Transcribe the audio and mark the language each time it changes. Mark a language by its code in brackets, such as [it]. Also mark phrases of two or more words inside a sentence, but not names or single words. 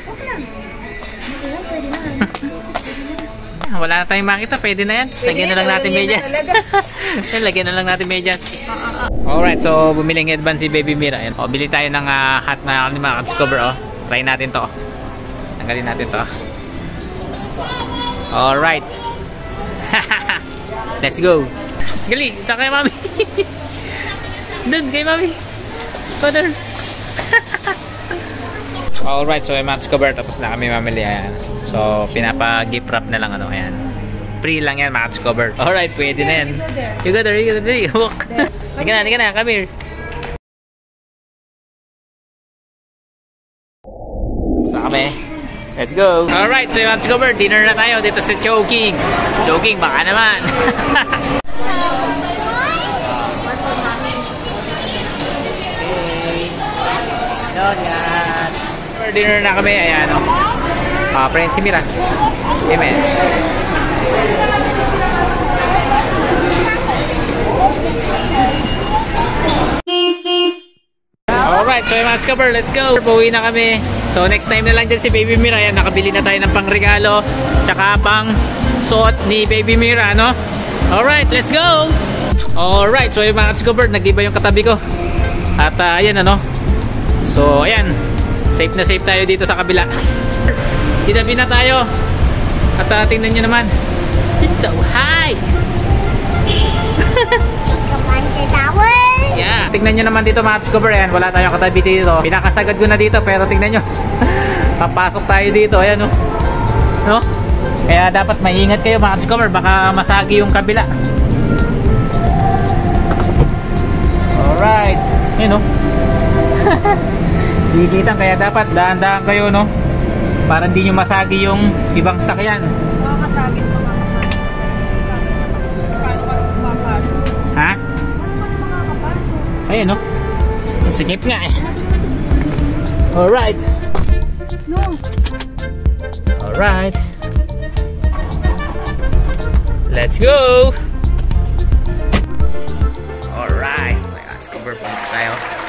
[tl] Walk lang. Ito lang, pwede na. Wala na tayong makita, pwede na yan. Lagyan na lang natin medyas. Lagyan na lang natin medyas. [en] Alright, so [tl] bumili ng advance si Baby Mira. Ayan. O, bili tayo ng hat na mga discover. Oh. Try natin to. Tanggalin natin to. Alright. [en] Let's go. [tl] Gali, ito kay Mami. Doon kay Mami. Father. [en] Alright, so [tl] yung mga discover. Tapos na kami mamili. Ayan. So, pinapa-gift wrap na lang. Ano, ayan. Free lang yan, mga discover. Alright, pwede na yan. [en] You go there, you go there. Walk. [tl] Hindi ka na, [en] come here. [tl] Saan kami? [en] Let's go. Alright, so [tl] yung mga discover, dinner na tayo dito sa Chowking. Chowking, baka naman. Donut. Dinner na kami, ayan o. Friend si Mira. Amen. [en] Alright, so [tl] yung mga discover, [en] let's go. [tl] Pauwi na kami. So next time na lang din si Baby Mira. Ayan, nakabili na tayo ng pangregalo. Tsaka pang suot ni Baby Mira, no? Alright, let's go! [en] Alright, so [tl] yung mga discover, nag-iba yung katabi ko. At ayan, ano? So ayan, safe na safe tayo dito sa kabila. Tinabi na tayo. At tingnan nyo naman, [en] it's so high. Yeah, [tl] tingnan nyo naman dito mga discover. Ayan, wala tayong katabi dito. Pinakasagad ko na dito, pero tingnan nyo. Papasok tayo dito, ayan, no? No? Kaya dapat maingat kayo mga discover, baka masagi yung kabila. Alright, yun, no? Dikitan, kaya dapat dahan-dahan kayo, no? Para hindi nyo masagi yung ibang sakyan. Makakasagit, makakasagit. Paano ka makakapasok? Ha? Paano ka makakapasok? Ayun, no? Sikip nga eh. Alright. No. [en] Alright. Let's go! Alright. [tl] So, [en] let's cover [tl] po tayo.